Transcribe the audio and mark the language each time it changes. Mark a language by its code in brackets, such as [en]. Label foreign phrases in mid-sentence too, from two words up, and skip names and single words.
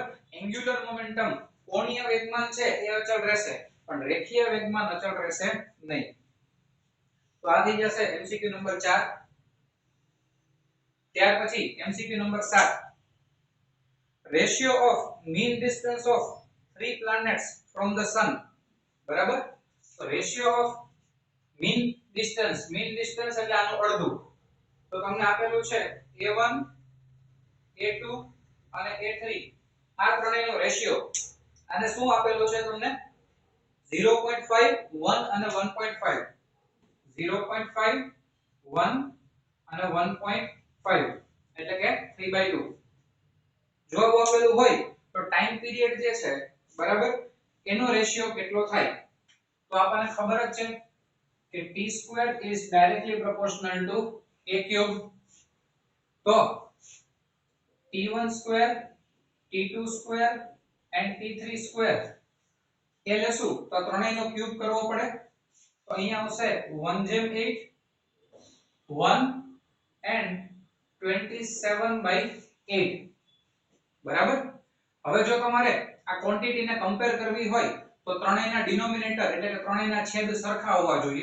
[en] angular momentum [gu] કોણીય વેગમાન છે એ અચળ રહેશે પણ રેખીય વેગમાન અચળ રહેશે નહીં. તો આ થઈ જશે એમસીક્યુ નંબર 4. ત્યાર પછી એમસીક્યુ નંબર 7. [en] ratio of mean distance of three planets from the sun. [gu] બરાબર? તો [en] ratio of mean distance [gu] એટલે આનું અડધું. તો તમને આપેલું છે a1 a2 અને a3 આ ત્રણેયનો રેશિયો. આને શું આપેલું છે તમને? 0.5 1 અને 1.5. 0.5 1 અને 1.5 એટલે કે 3/2. જો આવું આપેલું હોય તો [en] time period [gu] જે છે બરાબર એનો રેશિયો કેટલો થાય? તો આપણને ખબર જ છે કે [en] t² is directly proportional to a³. [gu] તો t1² t2² and t3² એ લેશું તો ત્રણેયનો ક્યુબ કરવો પડે. તો અહીંયા આવશે 1/8 1 and 27/8. બરાબર? હવે જો તમારે આ ક્વોન્ટિટીને કમ્પેર કરવી હોય તો ત્રણેયના ડિનોમિનેટર એટલે કે ત્રણેયના છેદ સરખા હોવા જોઈએ.